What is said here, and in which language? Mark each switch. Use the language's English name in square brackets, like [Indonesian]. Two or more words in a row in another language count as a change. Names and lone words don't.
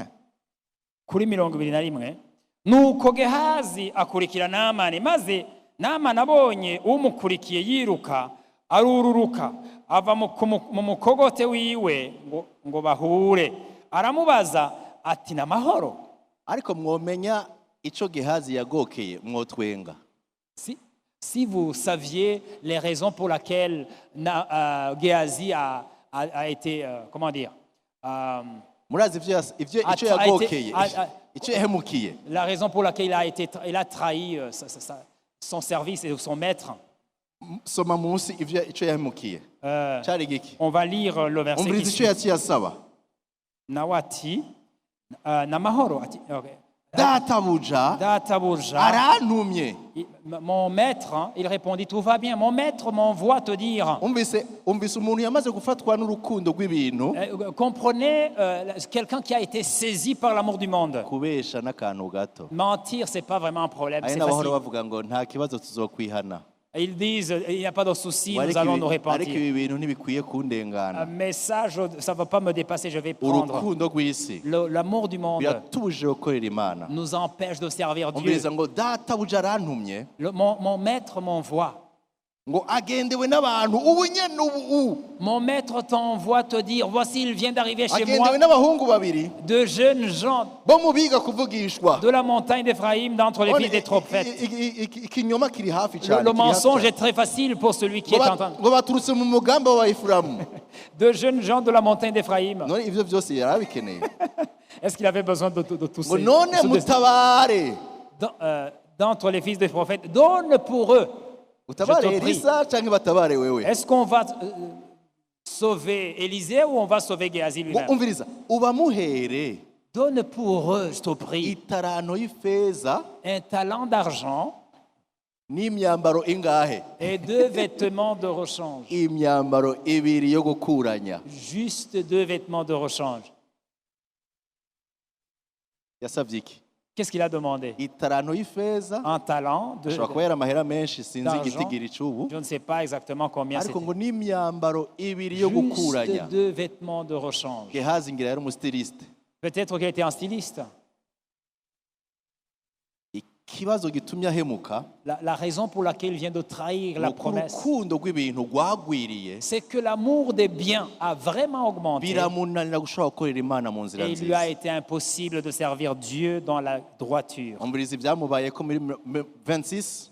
[Rundi] Kuri 21. Nuko Gehazi akurikira Naamani, maze Naamani abonye umukurikiye yiruka, arururuka, ava mu mukogote wiwe ngo bahure. Aramubaza ati n'amahoro. Ariko mwomenya ico Gehazi yagokeye mwotwenga. [French] Si vous saviez les raisons pour lesquelles Gehazi a été, comment dire, [Rundi] Murazi ico yagokeye, ico yahemukiye. [French] la raison pour laquelle il a trahi son service et son maître. [Rundi] Soma munsi ico yahemukiye. Cari giki? [French] On va lire le verset [Rundi] Umviriza [French] qui [Rundi] ico yaciye asaba. Nawati, n'amahoro ati, okay. Databuja Databuja, arantumye. [French] mon maître, hein, il répondit, tout va bien, mon maître m'envoie te dire. [Rundi] Umvise umuntu yamaze gufatwa n'urukundo rw'ibintu. [French] Comprenez quelqu'un qui a été saisi par l'amour du monde. [Rundi] Kubesha n'akantu gato. [French] Mentir, c'est pas vraiment un problème, [Rundi] Ari [French] c'est [Rundi] n'abahora [French] facile. [Rundi] bavuga ngo nta kibazo tuzokwihana. [French] Ils disent, il n'y a pas de souci, nous [Rundi] Ariko [French] allons nous [Rundi] ariko [French] repentir. [Rundi] ibi bintu ntibikwiye kundengana. [French] Mais ça ne va pas me dépasser, je vais prendre. [Rundi] Urukundo rw'isi [French] L'amour du monde [Rundi] biratubujije gukorera Imana. [French] nous empêche de servir Dieu. [Rundi] Umviriza ngo databuja arantumye [French] Mon maître m'envoie. [Rundi] ngo agendewe n'abantu ubu nyene ubu. [French] Mon maître t'envoie te dire, voici, il vient d'arriver chez moi, [Rundi] Agendewe n'abahungu babiri [French] de jeunes gens [Rundi] bo mu biga kuvugishwa. [French] de la montagne d'Éphraïm, d'entre les fils des prophètes. [Rundi] Ikinyoma kiri hafi cyane. [French] Le mensonge est très facile pour celui qui est en train. [Rundi] ngo baturutse mu mugambi wa Efuramu. [French] De jeunes gens de la montagne d'Éphraïm. [Rundi] None ivyo byose yarabikeneye. [French] Est-ce qu'il avait besoin de tous [Rundi] Ngo [French] ces... [Rundi] none mutabare. [French] D'entre les fils des prophètes, donne pour eux. [Rundi] Utabare [French] Je te prie. [Rundi] Elisa canke batabare wewe. [French] Est-ce qu'on va sauver Élisée ou on va sauver Géhazi [Rundi] Ngo [French] lui-même? [Rundi] umviriza ubamuhere [French] Donne pour eux, je te prie, [Rundi] itarano y'ifeza [French] un talent d'argent [Rundi] n'imyambaro ingahe? [French] et 2 vêtements de rechange. [Rundi] Imyambaro ibiri yo gukuranya. [French] Juste 2 vêtements de rechange. [Rundi] Yasavye iki? [French] Qu'est-ce qu'il a demandé? [Rundi] Itarano y'ifeza [French] Un talent de... [Rundi] ashobora kuba yari amahera menshi sinzi [French] d'argent. [Rundi] igitigiri c'ubu, [French] Je ne sais pas exactement combien [Rundi] ariko [French] c'était. [Rundi] ngo n'imyambaro ibiri yo [French] Juste [Rundi] gukuranya. [French] 2 vêtements de rechange. [Rundi] Gehazi ngira yari umustiliste. [French] Peut-être qu'il était un styliste. [Rundi] Ikibazo gitumye ahemuka [French] La raison pour laquelle il vient de trahir la [Rundi] nuko [French] promesse, [Rundi] urukundo rw'ibintu rwagwiriye [French] c'est que l'amour des biens a vraiment augmenté [Rundi] biramunanira gushobora gukorera Imana mu nzira [French] et il lui a [Rundi] nziza. [French] été impossible de servir Dieu dans la droiture. [Rundi] Umviriza ibyamubayeko muri 26